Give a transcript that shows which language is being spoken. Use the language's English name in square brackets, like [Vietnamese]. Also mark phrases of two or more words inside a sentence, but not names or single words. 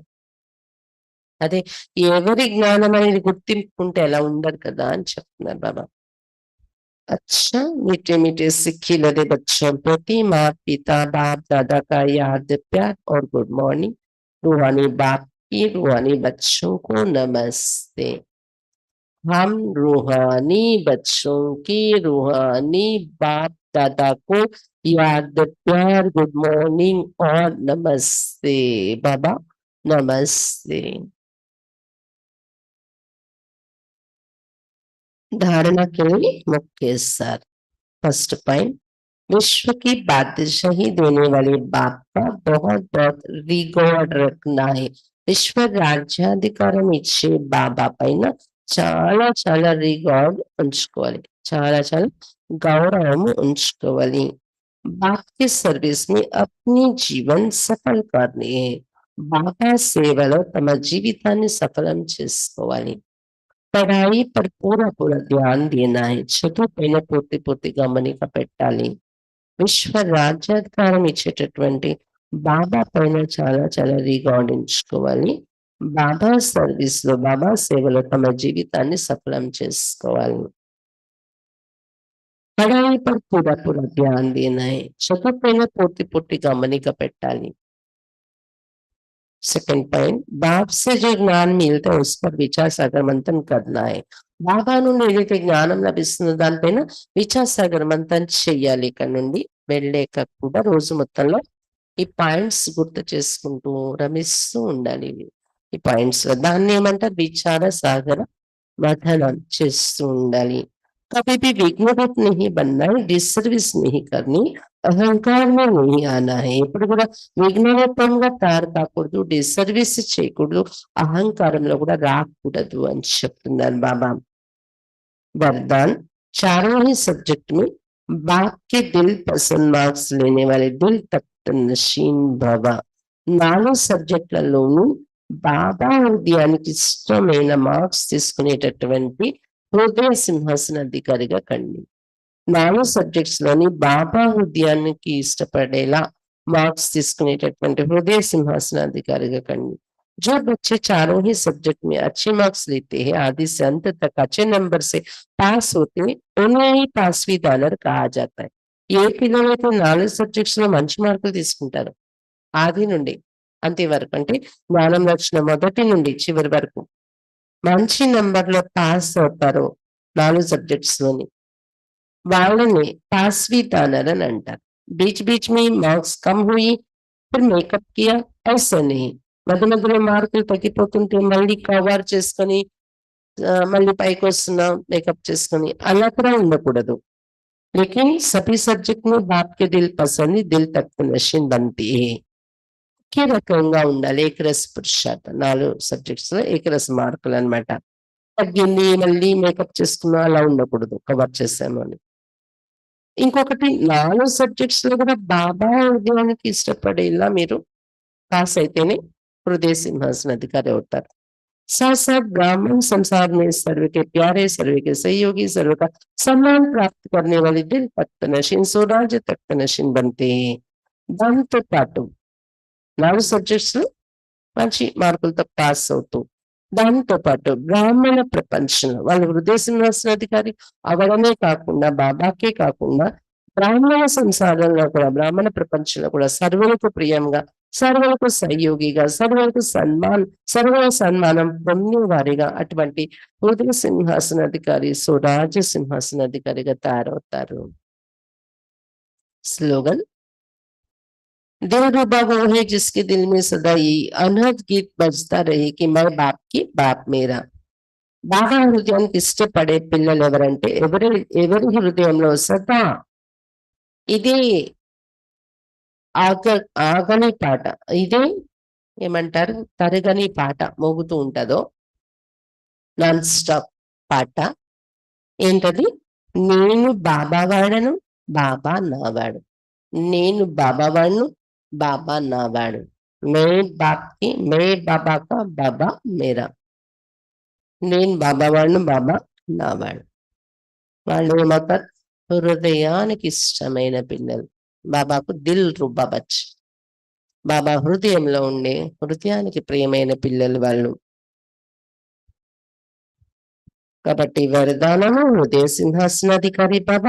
[Telugu] అదే ఎవరి జ్ఞానం అనేది గుర్తింపుకుంటే ఎలా ఉండదు కదా అని చెప్తున్నారు బాబా. [Hindi] अच्छा मीठे मीठे सिक्खी लदे बच्चों प्रति माँ पिता बाप दादा का याद प्यार और [English] good morning. [Hindi] रूहानी बाप की रूहानी बच्चों को नमस्ते। हम रूहानी बच्चों की रूहानी बाप दादा को याद प्यार [English] good morning [Hindi] और नमस्ते बाबा नमस्ते। धारणा के लिए मुख्य सार। [English] first point, [Hindi] विश्व की बादशाही देने वाले बाप का बहुत बहुत रिकॉर्ड रखना है। [Telugu] విశ్వ రాజ్యాధికారం ఇచ్చే బాబా పైన చాలా చాలా రిగార్డ్ ఉంచుకోవాలి, చాలా చాలా గౌరవం ఉంచుకోవాలి. [Hindi] बाप की सर्विस में अपनी जीवन सफल करनी है. [Telugu] బాబా సేవలో తమ జీవితాన్ని సఫలం చేసుకోవాలి. [Hindi] పढ़ाई पर पूरा पूरा ध्यान देना है. [Telugu] చదువు పైన పూర్తి పూర్తి గమనిక పెట్టాలి. విశ్వ రాజ్యాధికారం ఇచ్చేటటువంటి బాబా పైన చాలా చాలా రిగార్డ్ ఉంచుకోవాలి. బాబా సర్వీస్ లో బాబా సేవలో తమ జీవితాన్ని సఫలం చేసుకోవాలి. [Hindi] పढ़ाई पर पूरा पूरा ध्यान देना है. [Telugu] చదువు పైన పూర్తి పూర్తి గమనిక పెట్టాలి. [English] second point, [Hindi] बाप से जो ज्ञान मिलता है उस पर विचार सागर मंथन करना है. [Telugu] బాబా నుండి ఏదైతే జ్ఞానం లభిస్తుందో దానిపైన [Hindi] विचार सागर मंथन [Telugu] చెయ్యాలి. ఇక్కడ నుండి వెళ్ళాక కూడా రోజు మొత్తంలో ఈ పాయింట్స్ గుర్తు చేసుకుంటూ రమిస్తూ ఉండాలి. ఈ పాయింట్స్ దాన్ని ఏమంటారు? విచార సాగర मथन చేస్తూ ఉండాలి. [Hindi] कभी भी विघ्नवत नहीं बनना है, डिसर्विस नहीं करनी, అహంకార नहीं आना है. [Telugu] ఎప్పుడు కూడా విఘ్నవత్వంగా తయారు కాకూడదు, డిసర్విస్ చేయకూడదు, అహంకారంలో కూడా రాకూడదు అని చెప్తున్నారు బాబా. [Hindi] वरदान, चारों ही सब्जेक्ट में बाप के दिल पसंद मार्क्स लेने वाले दिल तख्त नशीन भव. [Telugu] 4 సబ్జెక్టులలోనూ బాబా హృదయానికి ఇష్టమైన మార్క్స్ తీసుకునేటటువంటి హృదయ సింహాసనాధికారిగా కండి. 4 సబ్జెక్ట్స్ లోని బాబా హృదయానికి ఇష్టపడేలా మార్క్స్ తీసుకునేటటువంటి హృదయ సింహాసనాధికారిగా కండి. [Hindi] जो बच्चे चारों ही सब्जेक्ट में अच्छे मार्क्स लेते हैं, आदि से अंत तक अच्छे नंबर से पास होते हैं, उन्हें ही [English] pass with honour [Hindi] कहा जाता है. [Telugu] ఏ పిల్లలైతే 4 సబ్జెక్ట్స్ లో మంచి మార్కులు తీసుకుంటారు ఆది నుండి అంతే వరకు, అంటే జ్ఞానం వచ్చిన మొదటి నుండి చివరి వరకు మంచి నంబర్లో పాస్ అవుతారు 4 సబ్జెక్ట్స్ లోని, వాళ్ళని [English] pass with honour [Telugu] అని అంటారు. [Hindi] बीच बीच में मार्क्स कम हुई फिर मेकअप किया, ऐसा नहीं. [Telugu] మధ్య మధ్యలో మార్కులు తగ్గిపోతుంటే మళ్ళీ కవర్ చేసుకొని మళ్ళీ పైకి వస్తున్నాం మేకప్ చేసుకొని అలా కూడా ఉండకూడదు. [Hindi] लेकिन सभी सब्जेक्ट में बाप के दिल पसंद दिल तक नशीन बनती है. [Telugu] ఒకే రకంగా ఉండాలి. ఏకరస పురుషార్థం 4 సబ్జెక్ట్స్ లో ఏకరస మార్కులు అన్నమాట. తగ్గింది మళ్ళీ మేకప్ చేసుకున్నా అలా ఉండకూడదు, కవర్ చేసాము అని. ఇంకొకటి 4 సబ్జెక్ట్స్ లో కూడా బాబా ఉద్యోగానికి ఇష్టపడేలా మీరు पास అయితేనే [Hindi] हृदय सिंहासन अधिकारी होता है. साथ साथ ब्राह्मण संसार में सर्व के प्यारे, सर्व के सहयोगी, सर्व का सम्मान प्राप्त करने वाले दिल तख्त नशीन स्वराज्य तख्त नशीन बनते हैं. [Telugu] దాంతో పాటు 4 సబ్జెక్ట్స్ మంచి మార్కులతో పాస్ అవుతూ దాంతో పాటు బ్రాహ్మణ ప్రపంచంలో వాళ్ళు హృదయ సింహాసనాధికారి అవడమే కాకుండా బాబాకే కాకుండా బ్రాహ్మణ సంసారంలో కూడా బ్రాహ్మణ ప్రపంచంలో కూడా సర్వులకు ప్రియంగా, సర్వులకు సహయోగిగా, సర్వ సన్మానం పొందేవారిగా అటువంటి హృదయ సింహాసనాధికారి స్వరాజ్య సింహాసనాధికారిగా తయారవుతారు. [Hindi] స్లోగన్, दिलरुबा वो है जिसके दिल में सदा ये अनहद गीत बजता रहे कि मैं बाप की बाप मेरा. [Telugu] బాగా హృదయానికి ఇష్టపడే పిల్లలు ఎవరంటే ఎవరి హృదయంలో సదా ఇదే ఆగని పాట, ఇదే ఏమంటారు తరగని పాట మోగుతూ ఉంటుందో, [English] non stop [Telugu] పాట ఏంటది? నేను బాబా వాడను, బాబా నావాడు. నేను బాబా వాడును, బాబా నావాడు. [Hindi] मैं बाप की मैं बाबा का बाबा मेरा. [Telugu] నేను బాబా వాడును, బాబా నావాడు. వాళ్ళు ఏమవుతారు? హృదయానికి ఇష్టమైన పిల్లలు. బాబాకు [Hindi] दिलरुबा बच, [Telugu] బాబా హృదయంలో ఉండే హృదయానికి ప్రియమైన పిల్లలు వాళ్ళు. కాబట్టి వరదానము హృదయ సింహాసనాధికారి బాబా.